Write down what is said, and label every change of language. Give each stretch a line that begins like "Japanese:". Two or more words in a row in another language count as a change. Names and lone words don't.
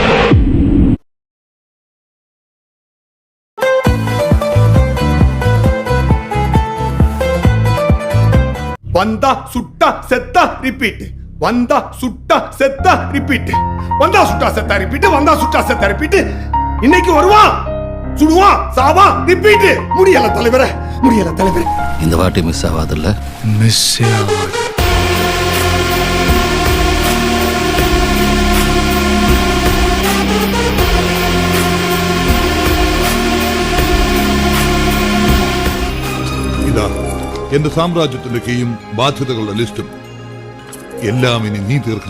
Tamil: வந்தா சுட்டா செத்தா ரிப்பீட். வந்தா சுட்டா செத்தா ரிப்பீட். வந்தா சுட்டா செத்தா ரிப்பீட். வந்தா சுட்டா செத்தா ரிப்பீட். இன்னைக்கு வருவான், சுடுவான், சாவான், ரிப்பீட். முடியல தலைவரே, முடியல தலைவரே. இந்த வாட்டி மிஸ் ஆகாதுல்ல? மிஸ் ஆகாது.
Malayalam: ഇതാ എന്റെ സാമ്രാജ്യത്തിന്റെ കീയും ബാധ്യതകളുടെ ലിസ്റ്റും എല്ലാം ഇനി നീ തീർക്കണം.